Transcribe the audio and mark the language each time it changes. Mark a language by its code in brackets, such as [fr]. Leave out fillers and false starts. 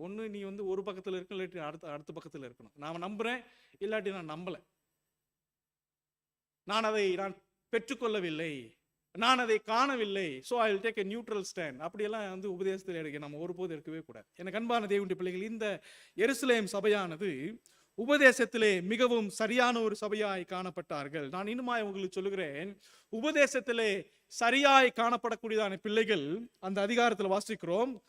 [ta] ஒண்ணு நீ ஒரு பக்கத்துல இருக்கணும், இல்லாட்டி அடுத்த பக்கத்துல இருக்கணும். நான் நம்புறேன், இல்லாட்டி நான் நம்பல. நான் பெற்றுக்கொள்ளவில்லை, நான் அதை காணவில்லை, [en] so I will take a neutral stand. [ta] அப்படியெல்லாம் உபதேசத்தில் எடுக்க நம்ம ஒருபோது இருக்கவே கூடாது. எனக்கு அன்பான தேவனுடைய பிள்ளைகள், இந்த எருசலேம் சபையானது உபதேசத்திலே மிகவும் சரியான ஒரு சபையாய் காணப்பட்டார்கள். நான் இன்னுமாய் உங்களுக்கு சொல்லுகிறேன், உபதேசத்திலே சரியாய் காணப்படக்கூடியதான பிள்ளைகள் அந்த அதிகாரத்தில் வாசிக்கிறோம்.